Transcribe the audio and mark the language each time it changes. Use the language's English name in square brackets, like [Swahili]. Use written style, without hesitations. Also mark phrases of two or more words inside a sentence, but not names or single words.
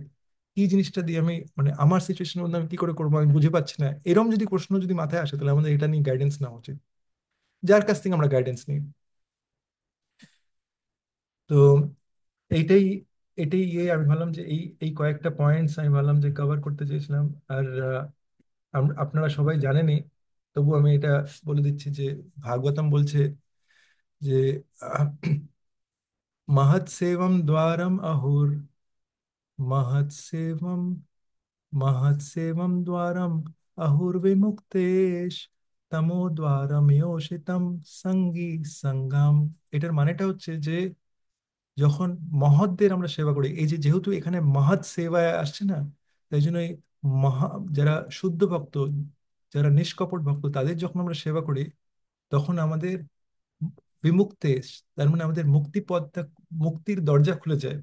[Bangla] কি জিনিসটা দিয়ে আমি মানে আমার সিচুয়েশনের মধ্যে আমি কি করে করবো আমি বুঝে পাচ্ছি না, এরকম যদি প্রশ্ন যদি মাথায় আসে, তাহলে আমাদের এটা নিয়ে গাইডেন্স নেওয়া উচিত, যার কাছ থেকে আমরা গাইডেন্স নিই। তো এইটাই এটাই আমি ভাবলাম যে এই এই কয়েকটা পয়েন্টস আমি ভাবলাম যে কভার করতে চেয়েছিলাম। আর আপনারা সবাই জানেনই, তবু আমি এটা বলে দিচ্ছি যে ভাগবতম বলছে যে আহ, [Sanskrit] महत् सेवम द्वारम अहुर, महत् सेवम महत् सेवम द्वारम अहुर्विमुक्तेश तमो द्वारम योषितम সঙ্গী সঙ্গম। [Bangla] এটার মানেটা হচ্ছে যে যখন মহৎদের আমরা সেবা করি, এই যে যেহেতু এখানে মহৎ সেবায় আসছে না, তাই জন্য এই মহা যারা শুদ্ধ ভক্ত, যারা নিষ্কপট ভক্ত, তাদের যখন আমরা সেবা করি তখন আমাদের বিমুক্তেশ, তার মানে আমাদের মুক্তি পথটা, মুক্তির দরজা খুলে যায়।